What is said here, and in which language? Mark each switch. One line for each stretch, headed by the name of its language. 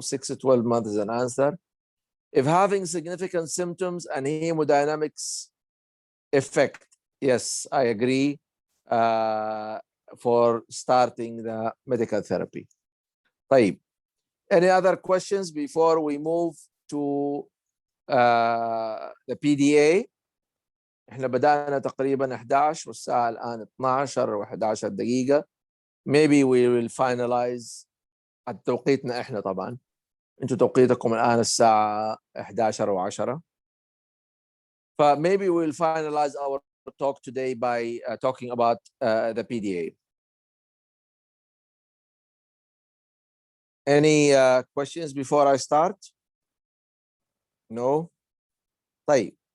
English: 6 to 12 months is an answer. If having significant symptoms and hemodynamics effect, yes, I agree for starting the medical therapy.
Arabic: طيب.
English: Any other questions before we move to the PDA?
Arabic: احنا بدأنا تقريبا 11 والساعة الآن 12 و11 دقيقة.
English: Maybe we will finalize
Arabic: توقيتنا احنا طبعا. انتوا توقيتكم الآن الساعة 11 و10.
English: Maybe we'll finalize our talk today by talking about the PDA. Any questions before I start? No?
Arabic: طيب.